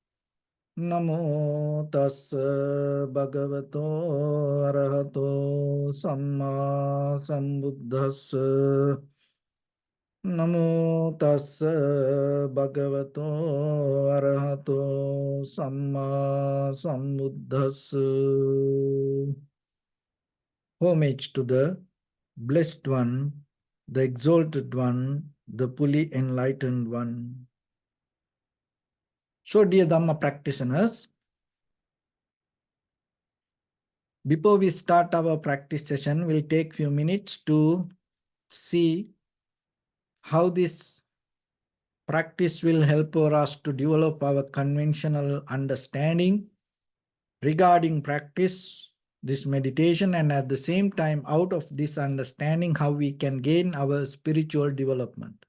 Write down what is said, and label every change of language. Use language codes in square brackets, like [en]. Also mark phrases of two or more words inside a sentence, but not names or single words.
[pi] Namo tassa bhagavato arahato samma sambuddhassa. Namo tassa bhagavato arahato samma sambuddhassa. [en] Homage to the Blessed One, the Exalted One, the fully enlightened One. So, dear Dhamma practitioners, before we start our practice session, we'll take few minutes to see how this practice will help us to develop our conventional understanding regarding practice, this meditation, and at the same time, out of this understanding, how we can gain our spiritual development.